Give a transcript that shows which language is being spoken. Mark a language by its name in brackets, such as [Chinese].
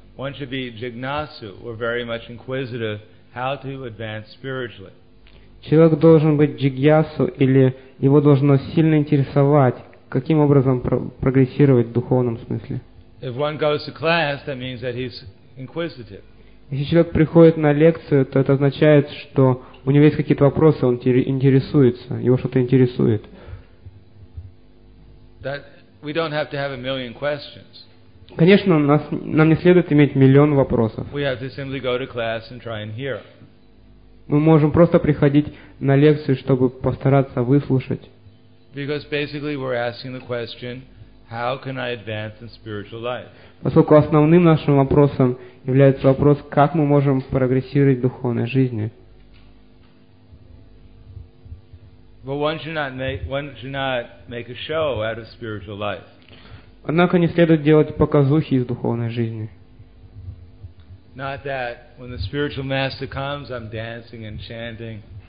[English] One should be jignasu, or very much inquisitive, how to advance spiritually. [Russian] Человек должен быть джигьясу, или его должно сильно интересовать. Каким образом прогрессировать в духовном смысле? [English] If one goes to class, that means that he's inquisitive. [Russian] Если человек приходит на лекцию, то это означает, что у него есть какие-то вопросы, он интересуется, его что-то интересует. [English] That we don't have to have a million questions. [Russian] Конечно, нам не следует иметь миллион вопросов. [English] We have to simply go to class and try and hear. [Russian] Мы можем просто приходить на лекцию, чтобы постараться выслушать. [English] Because basically we're asking the question, how can I advance in spiritual life? [Russian] Поскольку основным нашим вопросом является вопрос, как мы можем прогрессировать в духовной жизни. [English] But one should not make a show out of spiritual life. [Russian] Однако не следует делать показухи из духовной жизни. [English] Not that when the spiritual master comes, I'm dancing and chanting.